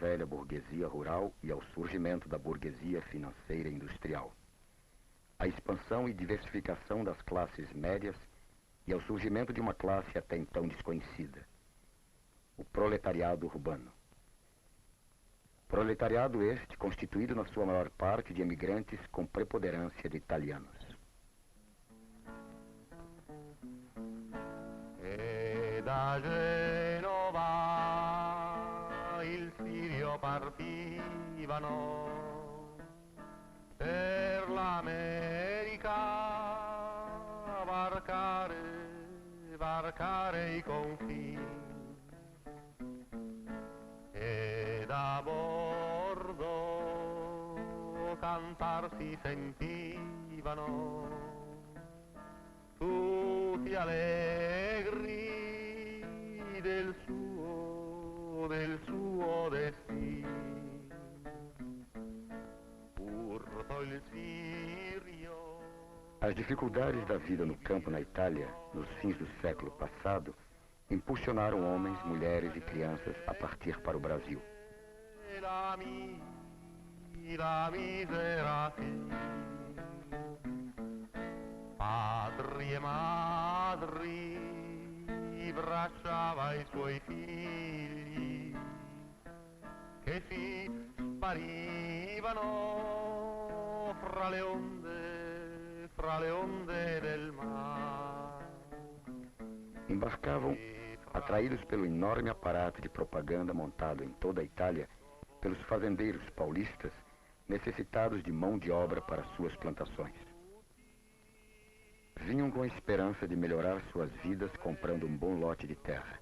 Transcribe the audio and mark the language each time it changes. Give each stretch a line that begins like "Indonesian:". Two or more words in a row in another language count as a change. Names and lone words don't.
Portuguese: velha burguesia rural e ao surgimento da burguesia financeira e industrial, à expansão e diversificação das classes médias e ao surgimento de uma classe até então desconhecida, o proletariado urbano. Proletariado este constituído na sua maior parte de emigrantes com preponderância de italianos.
Italian: E da Genova il Sirio partivano per l'America varcare i confini, e da bordo cantar si sentivano tutti allegri del suo destino. Urto il Sirio.
Portuguese: As dificuldades da vida no campo na Itália, nos fins do século passado, impulsionaram homens, mulheres e crianças a partir para o Brasil.
Italian: La misera padri e madri bracciava i suoi figli che si sparivano fra le onde del mar.
Portuguese: Embarcavam atraídos pelo enorme aparato de propaganda montado em toda a Itália pelos fazendeiros paulistas necessitados de mão de obra para suas plantações. Vinham com a esperança de melhorar suas vidas comprando um bom lote de terra.